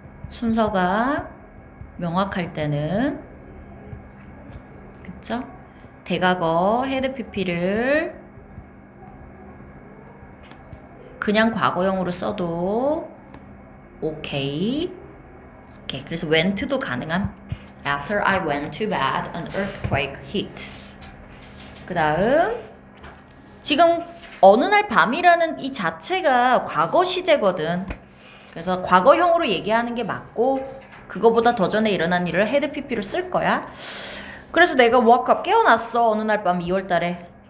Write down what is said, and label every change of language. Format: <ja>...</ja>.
<ko>순서가 명확할 때는. 그쵸? 대과거 헤드 PP를 그냥 과거형으로 써도 오케이. 그래서 went도 가능함.</ko> <en>After I went to bed, an earthquake hit.</en> <ko>그 다음 지금 어느 날 밤이라는 이 자체가 과거 시제거든. 그래서 과거형으로 얘기하는 게 맞고 그거보다 더 전에 일어난 일을 헤드 PP로 쓸 거야. 그래서 내가</ko> <en>woke up</en> <ko>깨어났어. 어느 날 밤 2월 달에.</ko>